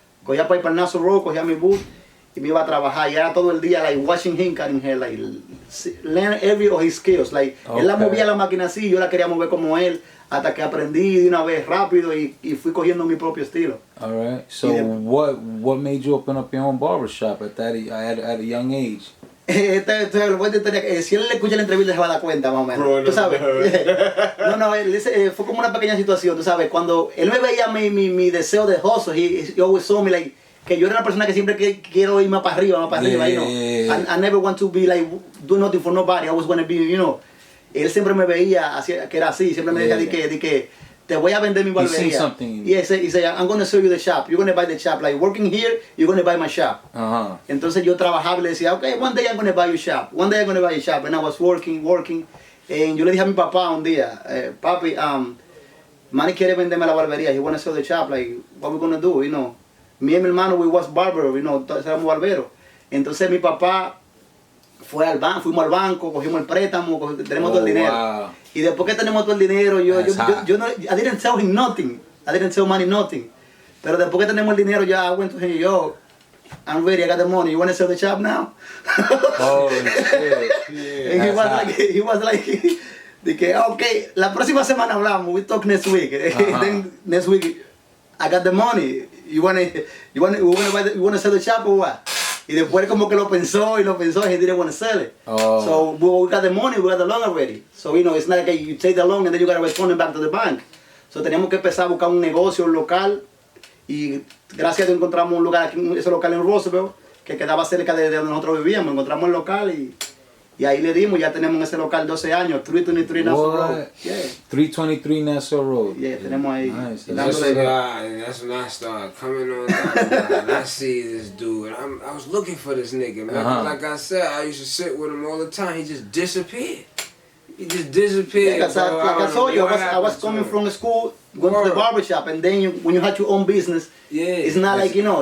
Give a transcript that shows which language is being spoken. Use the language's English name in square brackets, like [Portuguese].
[Spanish] Cogía para ir para el Nassau Road, cogía mi bus y me iba a trabajar. Y era todo el día, [English] like, watching him cutting hair, like, learn every of his skills. [Spanish] Like, él la movía la máquina así, yo la quería mover como él. Hasta que aprendí de una vez rápido y fui cogiendo mi propio estilo. [English] All right. So what made you open up your own barbershop at a young age? [Spanish] Si él le escucha la entrevista se va a dar cuenta más o menos. ¿Tú sabes? Fue como una pequeña situación, tú sabes. Cuando él me veía mi deseo de hustle, [English] he always saw me like [Spanish] que yo era una persona que siempre quiero ir más para arriba, [English] you know. I never want to be like do nothing for nobody. I always want to be, you know. [Spanish] Él siempre me veía que era así, siempre me decía de que te voy a vender mi barbería. [English] Y he said, I'm going to sell you the shop, you're going to buy the shop. Like, working here, you're going to buy my shop. [Spanish] Entonces yo trabajaba y le decía, [English] okay, one day I'm going to buy your shop. One day I'm going to buy your shop. And I was working. [Spanish] Y yo le dije a mi papá un día, papi, Manny quiere venderme la barbería. [English] He want to sell the shop. Like, what we going to do, you know? [Spanish] Mi y mi hermano, [English] we was barber, you know, [Spanish] éramos barberos. Entonces mi papá fuimos al banco, cogimos el préstamo, tenemos todo el dinero. [English] Wow. [Spanish] Y después que tenemos todo el dinero, yo no, [English] I didn't tell him nothing. I didn't tell Manny nothing. [Spanish] Pero después que tenemos el dinero, ya [English] I went to him, yo, I'm ready, I got the money. You want to sell the shop now? Oh, shit. Yeah, and he was like, okay, [Spanish] la próxima semana hablamos. [English] We talk next week. Then next week, I got the money. You want to sell the shop or what? [Spanish] Y después como que lo pensó, [English] he didn't want to sell it. So we got the money, we got the loan already. So, you know, it's not like you take the loan and then you got to return it back to the bank. [Spanish] So teníamos que empezar a buscar un negocio, un local. Y gracias a Dios encontramos un lugar aquí, ese local en Roosevelt, que quedaba cerca de donde nosotros vivíamos. Encontramos el local y ahí le dimos, ya tenemos en ese local 12 años, 323 Nassau Road. [English] Yeah. 323 Nassau Road. [Spanish] Yeah, tenemos ahí. [English] Nice. That's when I started coming on down, and I see this dude, and I was looking for this nigga, man. Like I said, I used to sit with him all the time. He just disappeared. Yeah, like I told you, I was coming from school, going to the barbershop, and then when you had your own business, it's not like, you know.